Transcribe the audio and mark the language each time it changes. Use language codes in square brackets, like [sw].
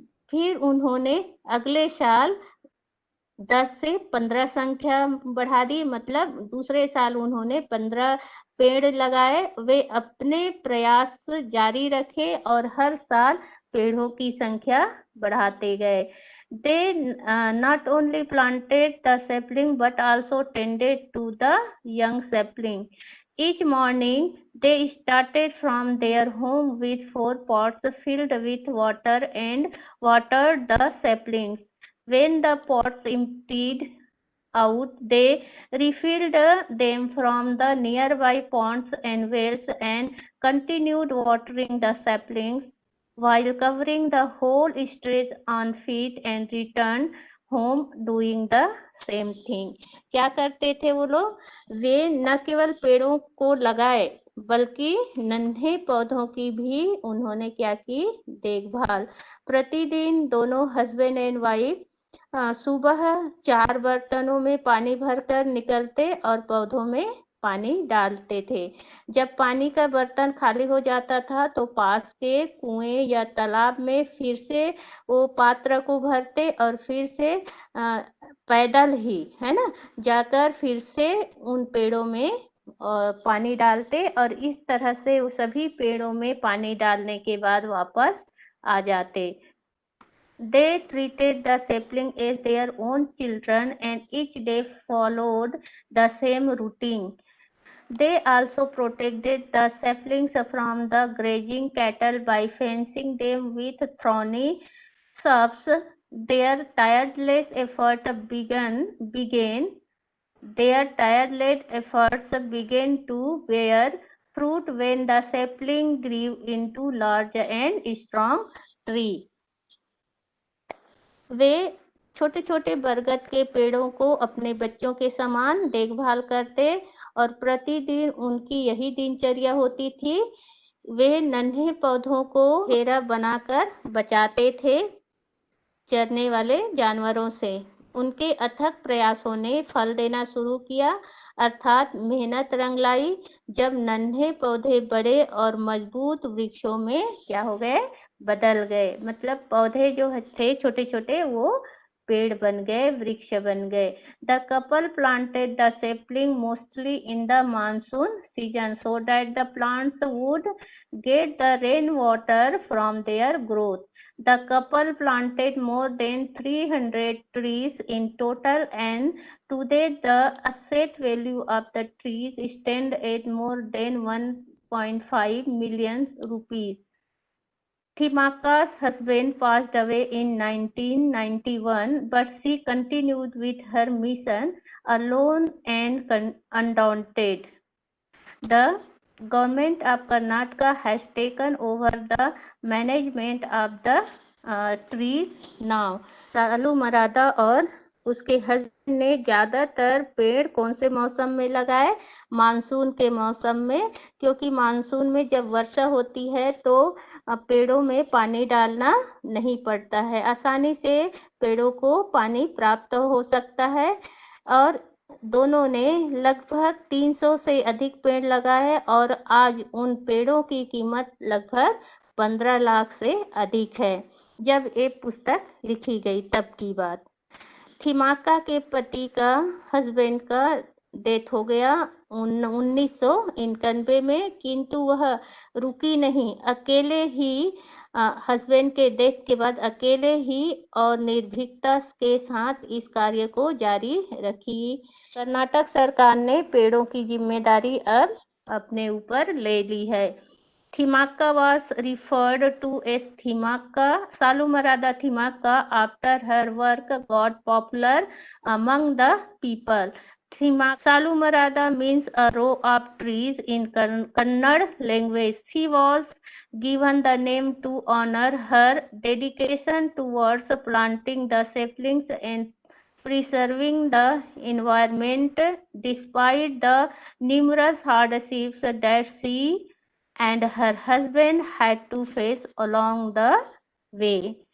[hi] फिर उन्होंने अगले साल 10 से 15 संख्या बढ़ा दी, मतलब दूसरे साल उन्होंने 15 पेड़ लगाए। वे अपने प्रयास जारी रखे और हर साल पेड़ों की संख्या बढ़ाते गए। [en] They not only planted the sapling but also tended to the young sapling. Each morning they started from their home with 4 pots filled with water and watered the saplings. When the pots emptied out, they refilled them from the nearby ponds and wells and continued watering the saplings while covering the whole stretch on feet and returned home doing the same thing। [hi] क्या करते थे वो लोग? वे न केवल पेड़ों को लगाए बल्कि नन्हे पौधों की भी उन्होंने क्या की, देखभाल। प्रतिदिन दोनों [en] husband and wife [hi] सुबह 4 बर्तनों में पानी भरकर निकलते और पौधों में पानी डालते थे। जब पानी का बर्तन खाली हो जाता था तो पास के कुएं या तालाब में फिर से वो पात्र को भरते और फिर से पैदल ही, है ना, जाकर फिर से उन पेड़ों में पानी डालते और इस तरह से वो सभी पेड़ों में पानी डालने के बाद वापस आ जाते। [en] They treated the sapling as their own children and each day followed the same routine. They also protected the saplings from the grazing cattle by fencing them with thorny shrubs. Their tireless effort began Their tireless efforts began to bear fruit when the sapling grew into large and strong tree. [hi] वे छोटे छोटे बरगद के पेड़ों को अपने बच्चों के समान देखभाल करते और प्रतिदिन उनकी यही दिनचर्या होती थी। वे नन्हे पौधों को घेरा बनाकर बचाते थे चरने वाले जानवरों से। उनके अथक प्रयासों ने फल देना शुरू किया, अर्थात मेहनत रंग लाई। जब नन्हे पौधे बड़े और मजबूत वृक्षों में क्या हो गए, बदल गए। मतलब पौधे जो थे छोटे छोटे वो पेड़ बन गए, वृक्ष बन गए। [en] The couple planted the sapling mostly in the monsoon season so that the plants would get the rain water from their growth. The couple planted more than 300 trees in total, and today the asset value of the trees stands at more than 1.5 million rupees. Thimaka's husband passed away in 1991, but she continued with her mission alone and undaunted. The government of Karnataka has taken over the management of the trees now. [hi] सालू मरादा और उसके husband ने ज्यादातर पेड़ कौन से मौसम में लगाए, मानसून के मौसम में, क्योंकि मानसून में जब वर्षा होती है तो पेड़ों में पानी डालना नहीं पड़ता है, आसानी से पेड़ों को पानी प्राप्त हो सकता है। और दोनों ने लगभग 300 से अधिक पेड़ लगाए और आज उन पेड़ों की कीमत लगभग 15 लाख से अधिक है। जब ये पुस्तक लिखी गई तब की बात। थिमाका के पति का हस्बैंड का डेथ हो गया 1991 में, किंतु वह रुकी नहीं। अकेले ही हस्बैंड के डेथ के बाद अकेले ही और निर्भीकता के साथ इस कार्य को जारी रखी। कर्नाटक सरकार ने पेड़ों की जिम्मेदारी अब अपने ऊपर ले ली है। [en] Thimaka was referred to as Thimaka. Salumarada Thimaka, after her work, got popular among the people. Salumarada means a row of trees in Kannada language. She was given the name to honor her dedication towards planting the saplings and preserving the environment despite the numerous hardships that she and her husband had to face along the way.